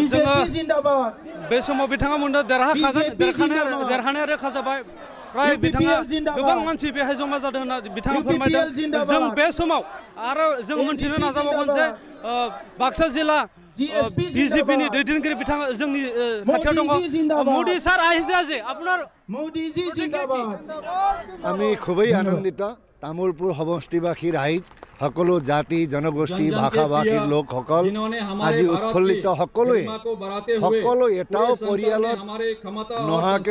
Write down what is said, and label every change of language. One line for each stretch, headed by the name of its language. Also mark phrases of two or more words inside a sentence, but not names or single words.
Bodo: जोङो बे समाव बिथाङा मोनदों देरहानाया रोखा जाबाय फ्राय बिथाङा गोबां मानसि बेहाय जमा जादों होनना बिथाङा फोरमायदों जों बे समाव आरो जों मोनथिनो नाजाबावगोन जे बाक्सा जिल्ला বিজেপিनि दैदेनगिरि बिथाङा जोंनि खाथियाव दङ
Assamese: মোদী স্যার আহিছে আজি আপোনাৰ মোদীজি জিন্দাবাদ আমি খুবই আনন্দিত তামুলপুৰ সমষ্টিবাসীৰ ৰাইজ সকলো জাতি জনগোষ্ঠী ভাষা ভাষীৰ লোকসকল আজি উৎফুল্লিত সকলোৱে এটাও পৰিয়ালত নহাকে